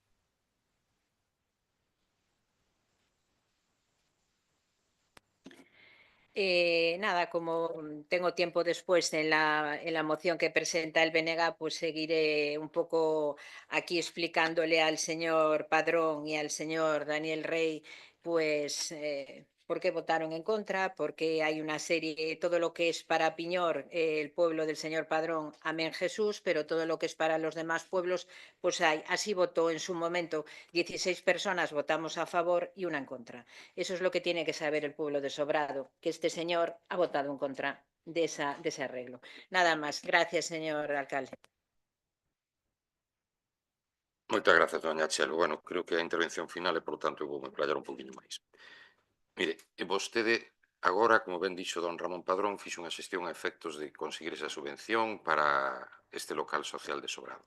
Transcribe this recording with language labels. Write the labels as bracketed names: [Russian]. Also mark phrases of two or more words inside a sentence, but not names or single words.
[Spanish] Nada, como tengo tiempo después en la moción que presenta el BNG, pues seguiré un poco aquí explicándole al señor Padrón y al señor Daniel Rey, pues por qué votaron en contra, porque hay una serie, todo lo que es para Piñor, el pueblo del señor Padrón, amén Jesús, pero todo lo que es para los demás pueblos, pues hay. Así votó en su momento 16 personas, votamos a favor y una en contra. Eso es lo que tiene que saber el pueblo de Sobrado, que este señor ha votado en contra de ese arreglo. Nada más. Gracias, señor alcalde. [Galician] Moitas grazas, doña Chelo. Bueno, creo que a intervención final e, por tanto, vou me playar un poquinho máis. Mire, vostede agora, como ben dixo don Ramón Padrón, fixo unha xestión a efectos de conseguir esa subvención para este local social de Sobrado.